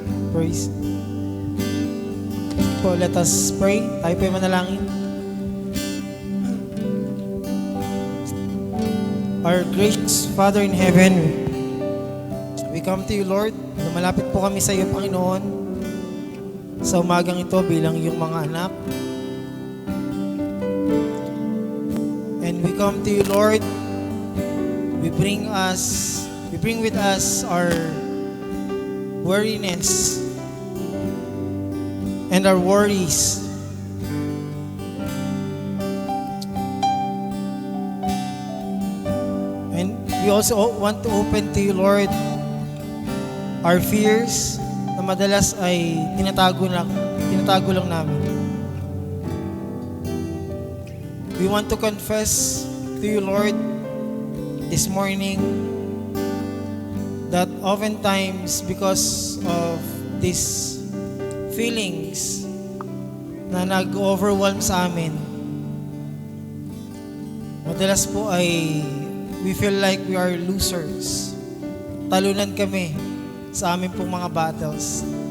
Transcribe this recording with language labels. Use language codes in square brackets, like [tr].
[en] Praise. [tl] Po, [en] let us pray. [tl] Tayo po ay manalangin. [en] Our gracious Father in heaven, we come to you, Lord. [tl] Lumalapit po kami sa iyo, Panginoon, sa umagang ito bilang iyong mga anak. [en] And we come to you, Lord. We bring with us our weariness and our worries. And we also want to open to you, Lord, our fears [tl] na madalas ay tinatago lang namin. [en] We want to confess to you, Lord, this morning that oftentimes because of these feelings [tl] na nag-overwhelm sa amin, madalas po ay [en] we feel like we are losers. [tl] Talunan kami sa amin pong mga battles.